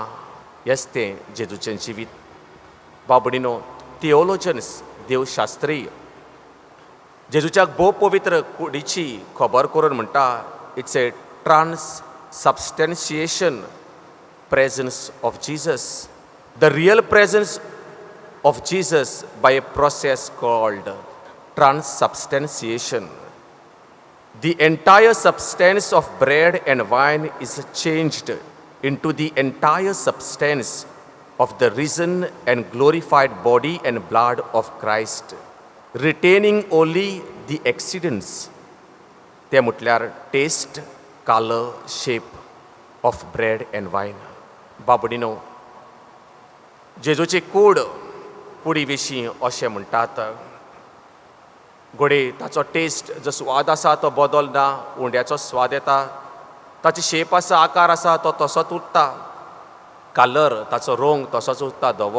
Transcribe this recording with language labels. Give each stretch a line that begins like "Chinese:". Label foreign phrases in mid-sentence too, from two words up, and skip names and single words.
Konkani: हेंच तें जेजूचें जिवीत. बाबडीनो, थिओलॉजन्स देवशास्त्री जेजूच्या भोव पवित्र कुडीची खबर करून म्हणटा,
English: It's a transubstantiation presence of Jesus, the real presence of Jesus by a process called transubstantiation. The entire substance of bread and wine is changed into the entire substance of the risen and glorified body and blood of Christ, retaining only the accidents.
Konkani: ते म्हटल्यार
English: taste, color, shape of bread and wine.
Konkani: बाबडीनो, जेजूची कुडी विशीं अशें म्हणटात, घोडे ताचो टेस्ट जो स्वाद आसा तो बदलना, उंड्याचो स्वाद येता, ताची शेप आसा, आकार आसा तो तसोच उरता, कलर ताचो रंग तसोच उरता धवो.